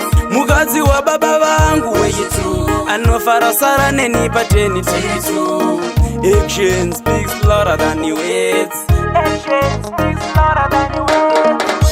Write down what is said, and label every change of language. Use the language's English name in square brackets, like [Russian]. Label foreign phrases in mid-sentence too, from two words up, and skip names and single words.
[Shona] Mukadzi wababa vangu wechitu. Anofara sara neni pateni tiri tu. [English] Action speaks louder than words. Action speaks louder than words.